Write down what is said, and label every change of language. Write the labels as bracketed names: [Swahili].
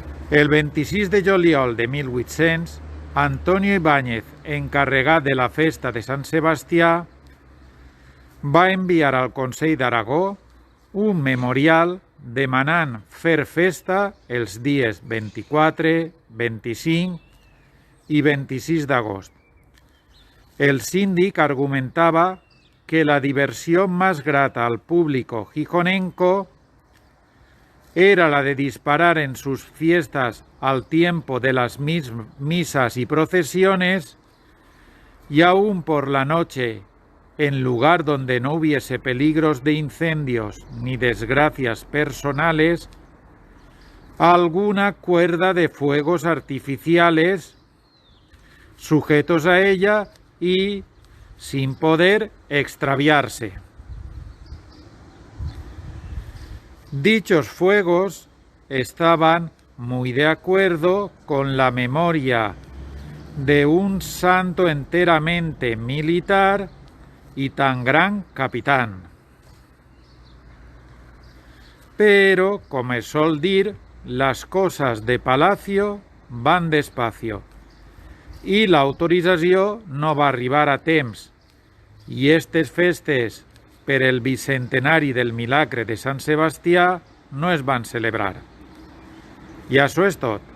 [Catalan] El 26 de juliol de 1800, Antonio Ibáñez, encarregat de la festa de Sant Sebastià, va enviar al Consell d'Aragó un memorial demanant fer festa els dies 24, 25 i 26 d'agost. [Spanish] El síndic argumentava que la diversión más grata al público gijonenco era la de disparar en sus fiestas al tiempo de las misas y procesiones, y aún por la noche, en lugar donde no hubiese peligros de incendios ni desgracias personales, alguna cuerda de fuegos artificiales sujetos a ella y sin poder extraviarse. Dichos fuegos estaban muy de acuerdo con la memoria de un santo enteramente militar y tan gran capitán. [Catalan] Pero, como es sol dir, [Spanish] las cosas de palacio van despacio [Catalan] i l'autorització no va arribar a temps, i estes festes per el bicentenari del milagre de Sant Sebastià no es van celebrar. I això és tot.